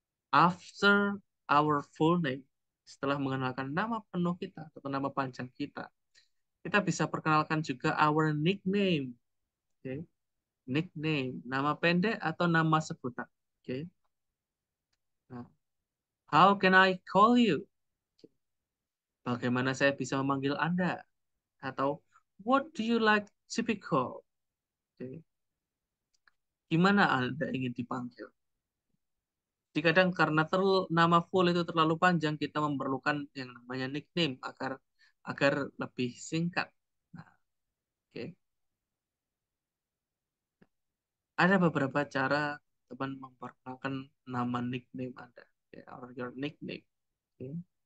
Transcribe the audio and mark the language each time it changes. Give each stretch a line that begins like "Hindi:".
English: After our full name,
Indonesian: setelah mengenalkan nama penuh kita atau nama panjang kita bisa perkenalkan juga
English: our nickname.
Indonesian: Oke. Nickname, nama pendek atau nama sebutan. Oke. Nah,
English: how can I call you?
Indonesian: Bagaimana saya bisa memanggil Anda? Atau
English: what do you like to be called?
Indonesian: Oke. Gimana Anda ingin dipanggil? Jadi kadang karena nama full itu terlalu panjang, kita memerlukan yang namanya nickname agar agar lebih singkat. Nah, oke. Ada beberapa cara teman memperkenalkan nama nickname Anda, okay,
English: or your nickname.
Indonesian: Oke.